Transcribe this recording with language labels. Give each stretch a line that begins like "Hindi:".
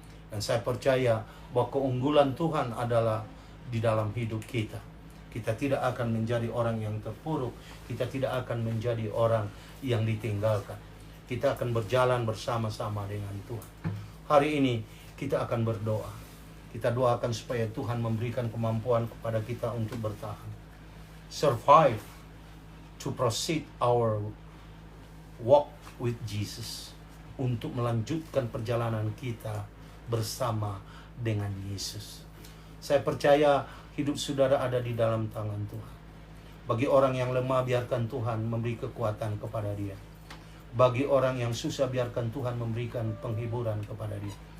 Indonesian: Dan saya percaya bahwa keunggulan Tuhan adalah di dalam hidup kita. Kita tidak akan menjadi orang yang terpuruk. Kita tidak akan menjadi orang yang ditinggalkan. Kita akan berjalan bersama-sama dengan Tuhan. Hari ini kita akan berdoa. Kita doakan supaya Tuhan memberikan kemampuan kepada kita untuk bertahan.
English: Survive to proceed our walk with Jesus.
Indonesian: Untuk melanjutkan perjalanan kita bersama dengan Yesus. Saya percaya hidup saudara ada di dalam tangan Tuhan. Bagi orang yang lemah, biarkan Tuhan memberi kekuatan kepada dia. Bagi orang yang susah, biarkan Tuhan memberikan penghiburan kepada dia.